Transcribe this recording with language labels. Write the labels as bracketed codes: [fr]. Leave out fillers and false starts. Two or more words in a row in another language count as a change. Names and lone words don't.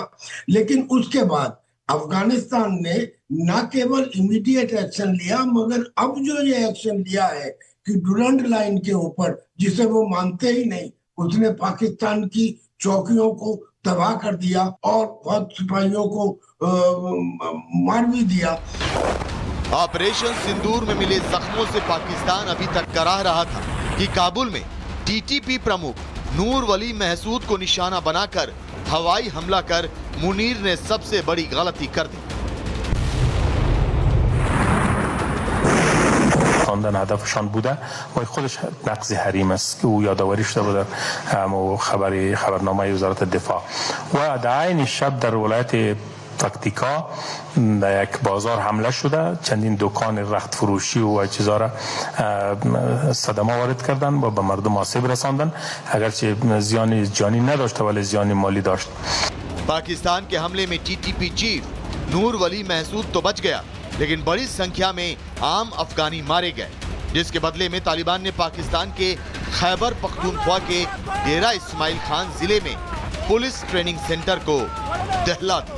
[hi] लेकिन उसके बाद अफगानिस्तान ने न केवल [en] immediate action [hi] लिया, मगर अब जो ये एक्शन लिया है कि डूरंड लाइन के ऊपर, जिसे वो मानते ही नहीं, उसने पाकिस्तान की चौकियों को तबाह कर दिया और बहुत सिपाहियों को मार भी दिया। ऑपरेशन सिंदूर में मिले जख्मों से पाकिस्तान अभी तक कराह रहा था कि काबुल में टीटीपी प्रमुख नूर वली महसूद को निशाना बनाकर हवाई हमला कर मुनीर ने सबसे बड़ी गलती कर दी। [fa] خواندن هدفشان بوده و خودش نقض حریم است که او یادآوری شده بود در خبرنامه وزارت دفاع. و در عین شب در ولایت تاکتیکا در یک بازار حمله شده، چندین دکان رخت فروشی و چیزا را صدمه وارد کردن و به مردم آسیب رساندن، اگرچه زیان جانی نداشته ولی زیان مالی داشت. [hi] पाकिस्तान के हमले में टीटीपी चीफ नूर वली महसूद तो बच गया, लेकिन बड़ी संख्या में आम अफगानी मारे गए, जिसके बदले में तालिबान ने पाकिस्तान के खैबर पख्तूनख्वा के डेरा इस्माइल खान जिले में पुलिस ट्रेनिंग सेंटर को दहला दिया।